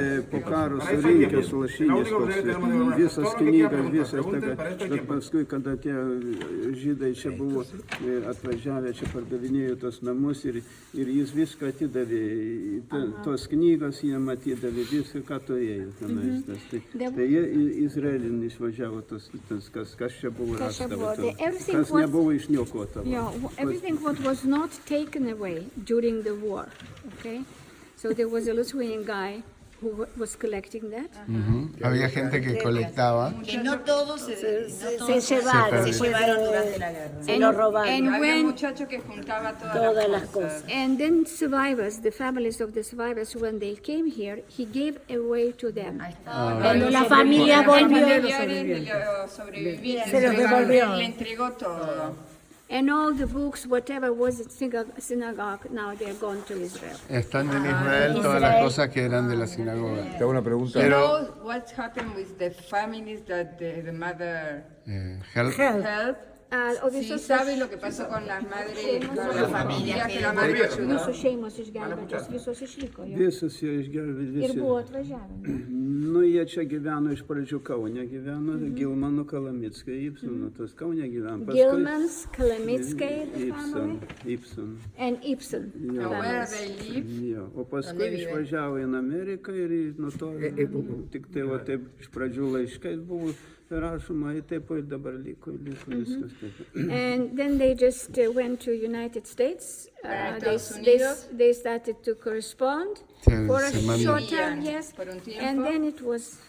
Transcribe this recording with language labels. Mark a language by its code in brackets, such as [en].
[lt] po karo surinkęs lašinės, visas knygas, visas bet paskui, kada tie žydai čia buvo atvažiavę, čia pardavinėjo tos namus ir jis viską atidavė, tos knygas jiem atidavė, viską, ką turėjo tenais. Tai jie Izraelin išvažiavo kas čia buvo rastava, kas nebuvo išniokota. [en] Everything what was not taken away during the war, okay? So there was a Lithuanian guy who was collecting that. [es] Había gente que colectaba. Que no todos Se llevaron durante la guerra. Se lo robaron. Había un muchacho que juntaba Todas las cosas. [en] And then survivors, the families of the survivors, when they came here, he gave away to them. [es] Cuando la familia volvió, sobrevivientes, se los devolvió. le entregó todo. [en] And all the books, whatever was at synagogue, now they're gone to Israel. [es] Están en Israel todas las cosas que eran de la sinagoga. Te hago una pregunta. [en] Pero what happened with the families that the mother helped? [es] Sí, ¿sabe lo que pasó con las madres, con las familias que la madre ayudó? [lt] Mūsų šeimos išgelbėtos, visos išliko. Visos jie išgelbėti. Ir buvo atvažiavę. Nu, jie čia gyveno iš pradžių Kaune, gyveno Gilmanų Kalamickai, Ibseno, tas Kaune gyveno. [en] Gilmans, Kalamickai, the family. Ibsen. And Ibsen. Where they live. [lt] Jo, o paskui išvažiavo į Ameriką ir nuo to tik tai va taip iš pradžių laiškais buvo rašoma, ir taip ir dabar liko viskas taip. [en] And then they just went to United States. They started to correspond for a short time, yes, and then it was